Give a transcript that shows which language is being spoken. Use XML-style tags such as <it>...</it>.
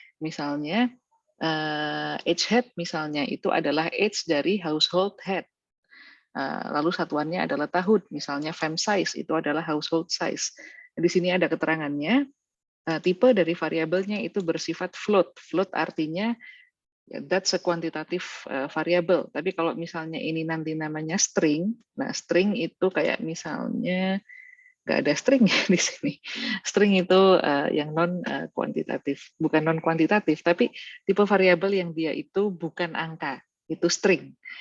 <id>Misalnya age head misalnya itu adalah age dari household head. Lalu satuannya adalah tahun, misalnya fam size itu adalah household size. Di sini ada keterangannya. Tipe dari variabelnya itu bersifat float.</id> <en>Float artinya that's a quantitative variable.</en> <id>Tapi kalau misalnya ini nanti namanya string, nah string itu kayak misalnya nggak ada string ya di sini. String itu yang non kuantitatif, bukan non kuantitatif, tapi tipe variabel yang dia itu bukan angka, itu string.</id>